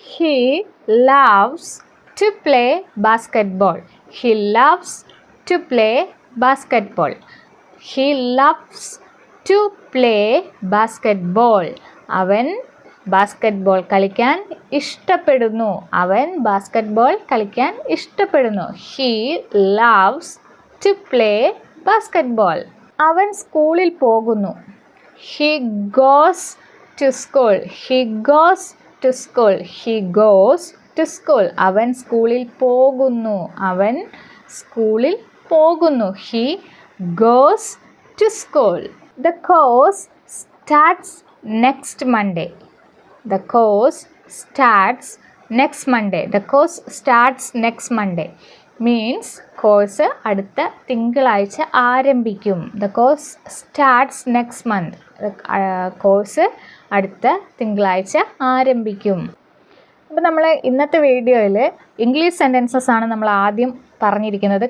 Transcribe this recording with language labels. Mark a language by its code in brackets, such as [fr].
[en] He loves to play basketball. He loves to play basketball. He loves to play basketball. [ml] അവൻ basketball കളിക്കാൻ ഇഷ്ടപ്പെടുന്നു. അവൻ basketball കളിക്കാൻ ഇഷ്ടപ്പെടുന്നു. [en] He loves to play basketball. [ml] അവൻ സ്കൂളിൽ പോകുന്നു. [en] He goes to school. He goes to school. He goes to school. [ml] അവൻ സ്കൂളിൽ പോകുന്നു. അവൻ സ്കൂളിൽ പോകുന്നു. [en] He goes to school. The course starts next Monday. The course starts next Monday. The course starts next Monday means [ml] course അടുത്ത തിങ്കളാഴ്ച ആരംഭിക്കും. [en] The course starts next month. [ml] Course അടുത്ത തിങ്കളാഴ്ച ആരംഭിക്കും. അപ്പോൾ നമ്മൾ ഇന്നത്തെ വീഡിയോയിൽ ഇംഗ്ലീഷ് സെൻറ്റൻസസ് ആണ് നമ്മൾ ആദ്യം പറഞ്ഞിരിക്കുന്നത്.